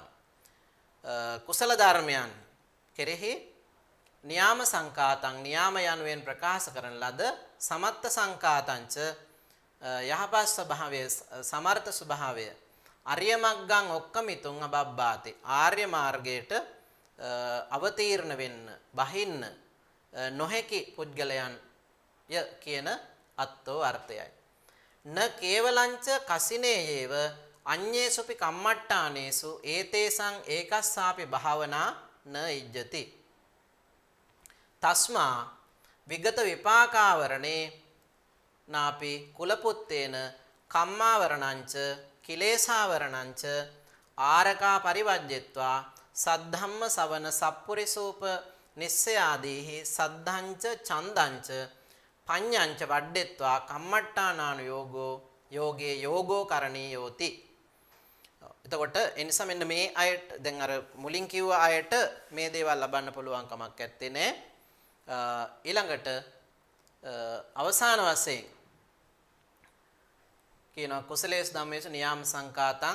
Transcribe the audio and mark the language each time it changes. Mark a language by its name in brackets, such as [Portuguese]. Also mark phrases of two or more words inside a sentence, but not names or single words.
[Sinhala] කුසල ධර්මයන් කෙරෙහි [Pali] නියාම සංකාතං [Sinhala] නියාම යනුවෙන් ප්‍රකාශ කරන ලද [Pali] සමත්ත සංකාතංච [Sinhala] යහපත් ස්වභාවය සමර්ථ ස්වභාවය [Pali] ආර්ය මග්ගං ඔක්කමිතුං අබබ්බාති. [Sinhala] ආර්ය මාර්ගයට අවතීර්ණ වෙන්න බහින්න නොහැකි පුද්ගලයන් ය කියන අත්ෝ අර්ථයයි. [Pali] න කේවලංච කසිනේයේව අඤ්ඤේසුපි කම්මට්ටානේසු ඒතේසං ඒකස්සාපි භාවනා න ඉජ්ජති. තස්මා විගත විපාකාවරණේ නාපි කුලපුත්තේන කම්මාවරණංච කිලේශාවරණංච ආරකා පරිවජ්ජෙත්වා සද්ධම්ම සවන සප්පුරිසූප නිස්සයාදීහි සද්ධංච ඡන්දංච පඤ්ඤංච වඩ්ඩෙත්වා කම්මට්ටානානු යෝගේ යෝගෝ කරණීයෝති. [Sinhala] එතකොට ඒ නිසා මෙන්න මේ අයට දැන් අර මුලින් කිව්ව අයට මේ දේවල් ලබන්න පුළුවන් කමක් නැත්තේ නේ. ඊළඟට අවසාන වශයෙන් කියනවා [Pali] කුසලේසු ධම්මේසු නියාම සංකාතං.